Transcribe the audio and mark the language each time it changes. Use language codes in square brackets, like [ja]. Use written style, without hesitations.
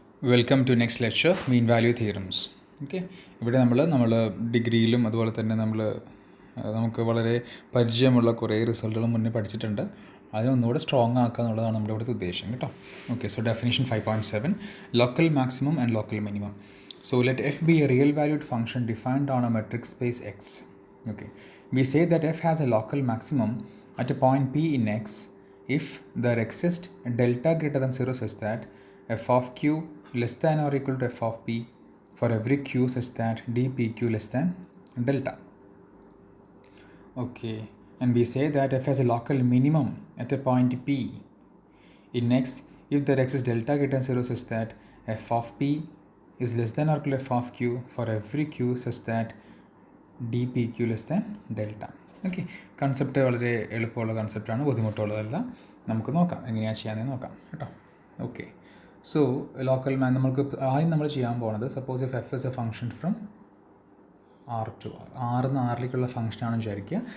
[en] Welcome to next lecture mean value theorems. [ml] Okay, ഇവിടെ നമ്മൾ ഡിഗ്രിയിലും അതുപോലെ തന്നെ നമുക്ക് വളരെ പരിചയമുള്ള കുറേ റിസൾട്ടുകൾ മുന്നേ പഠിച്ചിട്ടുണ്ട്. അതിനൊന്നുകൂടെ സ്ട്രോങ് ആക്കുക എന്നുള്ളതാണ് നമ്മുടെ ഇവിടുത്തെ ഉദ്ദേശം കേട്ടോ. Okay, [en] So definition 5.7 local maximum and local minimum. So let f be a real valued function defined on a metric space x. Okay, we say that f has a local maximum at a point p in x if there exists a delta greater than 0 such that f of q less than or equal to f of p for every q such that dpq less than delta. Okay, and we say that f has a local minimum at a point p in x if there exists delta greater than 0 such that f of p is less than or equal to f of q for every q such that dpq less than delta. [ml] Okay, concept വളരെ എളുപ്പമുള്ള കൺസെപ്റ്റാണ്, ബുദ്ധിമുട്ടുള്ളതല്ല. നമുക്ക് നോക്കാം എങ്ങനെയാണ് ചെയ്യാമെന്ന് നോക്കാം കേട്ടോ. Okay, so local നമുക്ക് ആദ്യം നമ്മൾ ചെയ്യാൻ പോകുന്നത്, [en] suppose if f is a function from R to R, [ml] ആറിന്ന് ആറിലേക്കുള്ള ഫംഗ്ഷനാണെന്ന് വിചാരിക്കുക.